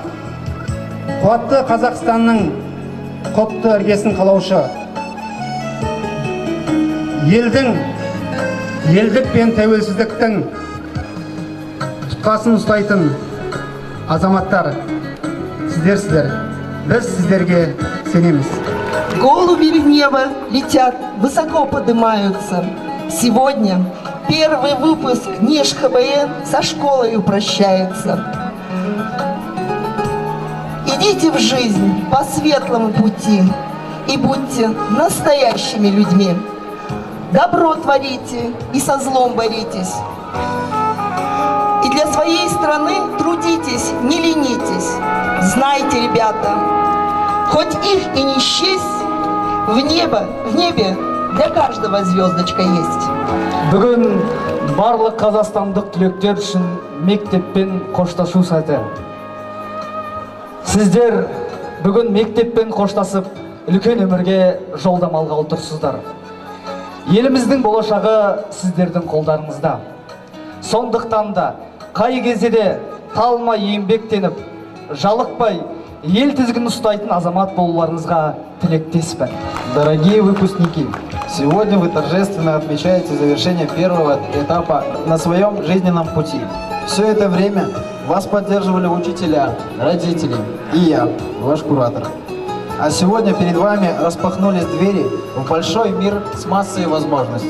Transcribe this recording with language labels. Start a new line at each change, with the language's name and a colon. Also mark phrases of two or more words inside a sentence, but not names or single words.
Kazakh: Қуатты Қазақстанның құтты іргесін қалаушы, елдік пен тәуелсіздіктің тұтқасын ұстайтын азаматтар, сіздерсіздер. Біз сіздерге сенеміз.
Russian: Голуби в небо летят, высоко поднимаются. Сегодня первый выпуск НИШ-ХБЭ со школой прощается. Идите в жизнь по светлому пути и будьте настоящими людьми. Добро творите и со злом боритесь. И для своей страны трудитесь, не ленитесь. Знайте, ребята, хоть их и не счесть, в небе для каждого звездочка есть.
Kazakh: Бүгін барлық қазақстандық түлектер үшін мектеппен қоштасу сәті. Сіздер бүгін мектеппен қоштасып, үлкен өмірге жолдамалға отырсыздар. Еліміздің болашағы сіздердің қолдарыңызда. Сондықтан да қай кезде де талмай еңбектеніп, жалықпай, ел тізгінін ұстайтын азамат болуларыңызға тілектеспін.
Russian: Дорогие выпускники, сегодня вы торжественно отмечаете завершение первого этапа на своем жизненном пути. Все это время вас поддерживали учителя, родители и я, ваш куратор. А сегодня перед вами распахнулись двери в большой мир с массой возможностей.